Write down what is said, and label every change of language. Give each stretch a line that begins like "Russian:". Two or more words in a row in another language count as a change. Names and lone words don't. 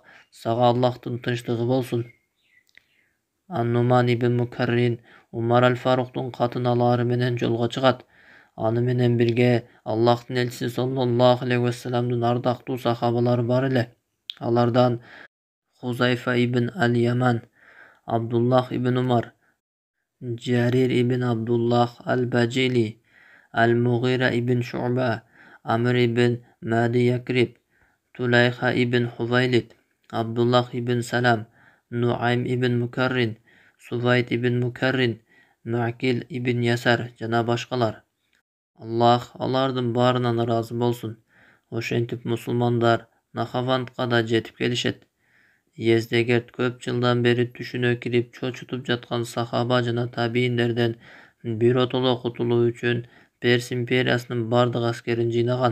Kyrgyz: Сага Аллахтын тынчтыгы болсун. Ан-Нуман ибн Мукаррин Умар аль-Фаруктун катын алаары менен жолго чыгат. Аны менен бирге Аллахтын элчиси
Arabic: صلى الله عليه وسلم
Kyrgyz: ардактуу сахабалары бар эле. Алардан Хузайфа ибн аль-Яман, Абдуллах ибн Умар, Джарир ибн Абдуллах аль-Бажили, Аль-Мугира ибн Шу'ба, Амр ибн Мади Якриб, Тулайха ибн Хувайлид, Абдуллах ибн Салам, Нуайм ибн Мукаррин, Сувайт ибн Мукаррин, Муакил ибн Ясар жана башкалар. Аллах алардын баарынан ыраазы болсун. Ошентип мусулмандар Нахавандга да жетип келишет. Ездегерд көп жылдан бери түшүнө кирип чочутуп жаткан сахаба жана табийиндерден биротоло кутулуу үчүн Перс империясынын бардык аскерин жыйнаган.